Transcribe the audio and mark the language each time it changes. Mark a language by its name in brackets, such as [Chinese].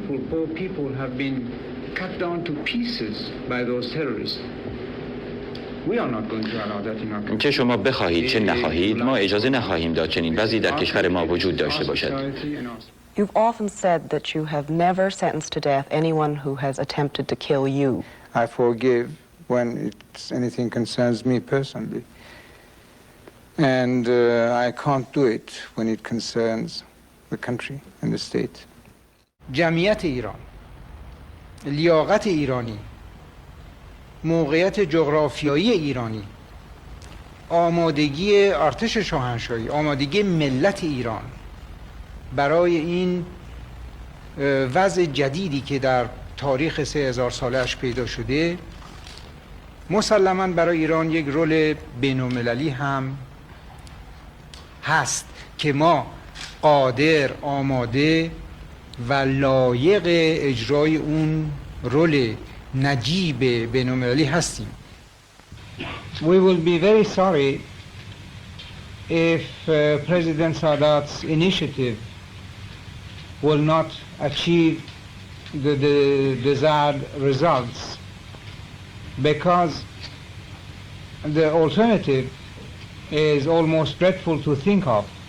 [English] Poor people have been cut down to pieces by those terrorists. We are not going to allow that in our country. [Persian] چه شما بخواهید چه نخواهید ما اجازه نخواهیم داد چنین وضعی در کشور ما وجود داشته باشد. [English] You've often said that you have never sentenced to death anyone who has attempted to kill you. I forgive when anything concerns me personally. And I can't do it when it concerns the country and the state. [Persian] جمعیت ایران، لیاقت ایرانی، موقعیت جغرافیایی ایرانی، آمادگی ارتش شاهنشاهی، آمادگی ملت ایران برای این وضع جدیدی که در تاریخ 3000 ساله‌اش پیدا شده مسلماً برای ایران یک رول بین‌المللی هم هست که ما قادر، آماده و لایق اجرای اون رول نجیب بین‌المللی هستیم. [English] We will be very sorry if President Sadat's initiative will not achieve the desired results, because the alternative is almost dreadful to think of.